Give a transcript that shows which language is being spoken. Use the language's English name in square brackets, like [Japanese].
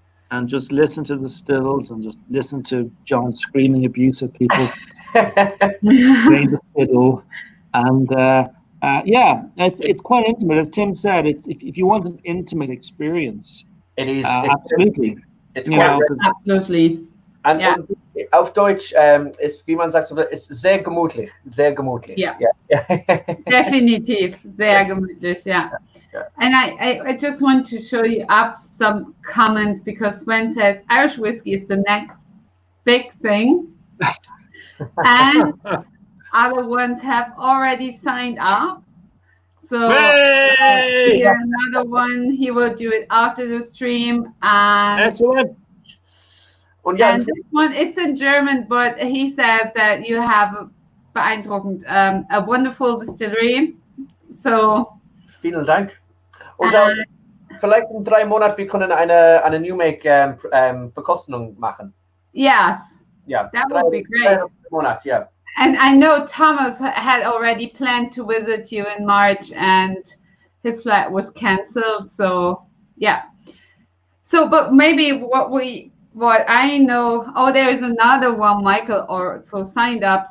[English] and just listen to the stills and just listen to John screaming abuse at people, playing the fiddle, and yeah, it's quite intimate. As Tim said, it's if you want an intimate experience, it is. Absolutely. It's quite absolutely. [German] Und auf Deutsch ist, wie man sagt, ist sehr gemütlich. Sehr gemütlich. Ja. Definitiv. Sehr gemütlich, ja. [English] And I just want to show you up some comments because Sven says Irish whiskey is the next big thing. And other ones have already signed up. So here's another one. He will do it after the stream. And excellent. And this one, it's in German, but he says that you have beeindruckend, a wonderful distillery. So [German] vielen Dank. Und vielleicht in 3 Monaten wir können eine New Make Verkostung machen. [English] Yes. Yeah. That would be great. [German] 3 Monate, yeah. [English] And I know Thomas had already planned to visit you in March, and his flight was cancelled. So yeah. So, but maybe what I know, there's another one, Michael also signed up.